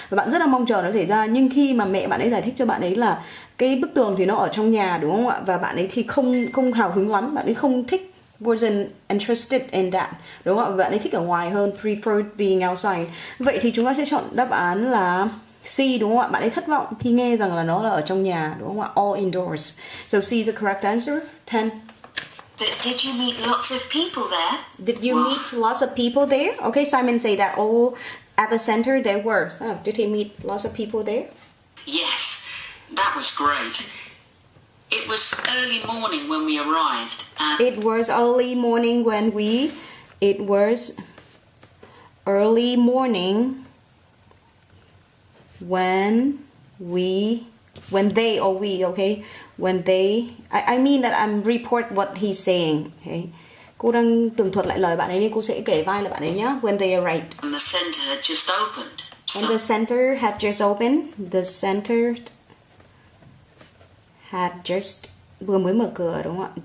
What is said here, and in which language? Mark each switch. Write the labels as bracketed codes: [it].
[vi] Và bạn rất là mong chờ nó xảy ra, nhưng khi mà mẹ bạn ấy giải thích cho bạn ấy là cái bức tường thì nó ở trong nhà đúng không ạ? Và bạn ấy thì không hào hứng lắm, bạn ấy không thích, [en] wasn't interested in that [vi] đúng không ạ? Bạn ấy thích ở ngoài hơn, [en] preferred being outside. [vi] Vậy thì chúng ta sẽ chọn đáp án là C đúng không ạ? Bạn ấy thất vọng khi nghe rằng là nó là ở trong nhà đúng không ạ? [en] All indoors. So C is the correct answer. 10. But did you meet lots of people there? Did you meet lots of people there? Okay, Simon say that. Oh, at the center there were. Oh, did he meet lots of people there? Yes, that was great. It was early morning when we arrived, and It was early morning when we. It was early morning when they or we, okay, when they, I mean that I'm report what he's saying, okay. [vi] Cô đang tường thuật lại lời bạn ấy nên cô sẽ kể vai là bạn ấy nhá. [en] When they arrived. the center had just opened. And the center had just opened. The center had just [vi] vừa mới mở cửa đúng không ạ?